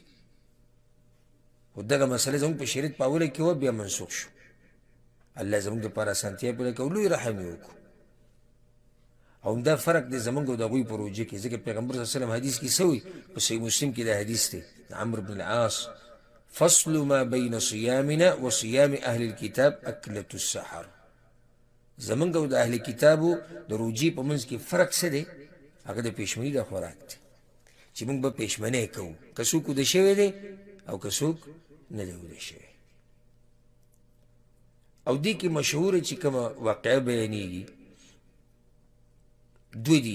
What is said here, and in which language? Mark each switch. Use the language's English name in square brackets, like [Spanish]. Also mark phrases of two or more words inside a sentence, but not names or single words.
[Pashto] خو دغه مسله زموږ په شریعت په اوله کې وه بیا منسوخ شو. الله زموږ دپاره اسانتیا پیدا کړه او لوی رحم یې وکړو. او همدا فرق دی زموږ او د هغوی په روژه کې، ځکه پیغمبر [Arabic] صلی الله علیه وسلم [Pashto] حدیث کې څه وایي؟ په صحیح مسلم کې دا حدیث دی د عمرو بن العاص: [Arabic] فصل ما بین صیامنا و صیام اهل الكتاب اکلة السحر. [Pashto] زموږ او د اهل کتابو د روژې په منځ کې فرق څه دی؟ هغه د پېشمني د خوراک دی چې موږ به پېشمنی کوو، که څوک اوده شوی دی او که څوک نه دی اوده شوی. او دې کې مشهوره چې کومه واقعه بیانېږي دوی دي.